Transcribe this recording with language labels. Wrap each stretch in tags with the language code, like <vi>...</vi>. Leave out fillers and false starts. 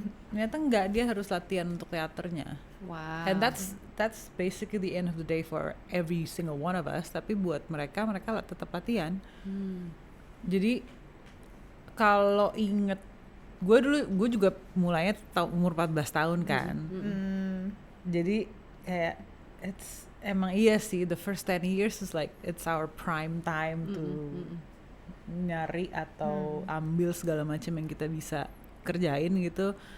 <id>Ternyata enggak, dia harus latihan untuk teaternya. Wow.</id> <en>And that's basically the end of the day for every single one of us.</en> <id>Tapi buat mereka tetap latihan. Jadi kalau inget, gue juga mulainya umur 14 tahun kan. Jadi kayak emang iya sih,</id> <en>the first 10 years is like it's our prime time</en> <id>to nyari atau ambil segala macam yang kita bisa kerjain gitu.</id>